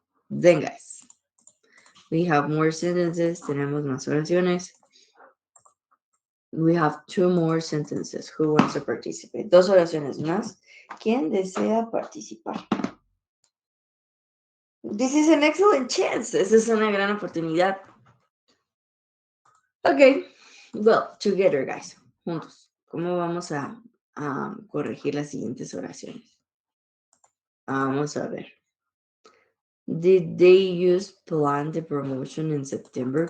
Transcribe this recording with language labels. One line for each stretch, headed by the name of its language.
English: Then, guys, we have more sentences.
Spanish: Tenemos más oraciones.
English: We have 2 more sentences. Who wants to participate?
Spanish: 2 oraciones más. ¿Quién desea participar?
English: This is an excellent chance.
Spanish: Esa es una gran oportunidad.
English: Okay. Well, together, guys.
Spanish: Juntos. ¿Cómo vamos a corregir las siguientes oraciones? Vamos a ver.
English: Did they use plan the promotion in September?